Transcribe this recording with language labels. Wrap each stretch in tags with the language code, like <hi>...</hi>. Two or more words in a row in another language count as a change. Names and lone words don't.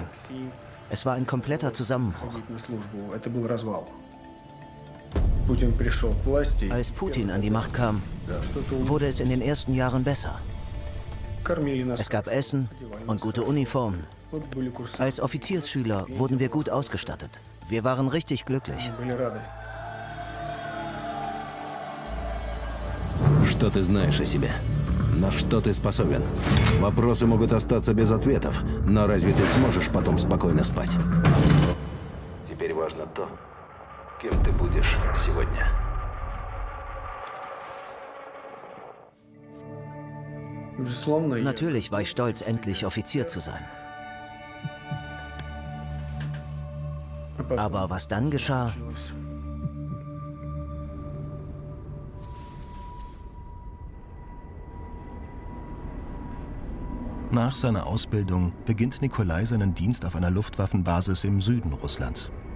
<de>Es war ein kompletter Zusammenbruch. Als Putin an die Macht kam, wurde es in den ersten Jahren besser. Es gab Essen und gute Uniformen. Als Offiziersschüler wurden wir gut ausgestattet. Wir waren richtig glücklich.</de> <ru>Что ты знаешь о себе? На что ты способен? Вопросы могут остаться без ответов, но разве ты сможешь потом спокойно спать? Теперь важно то, кем ты будешь сегодня.</ru> <de>Natürlich war ich stolz, endlich Offizier zu sein. Aber was dann geschah? Nach seiner Ausbildung beginnt Nikolai seinen Dienst auf einer Luftwaffenbasis im Süden Russlands.</de>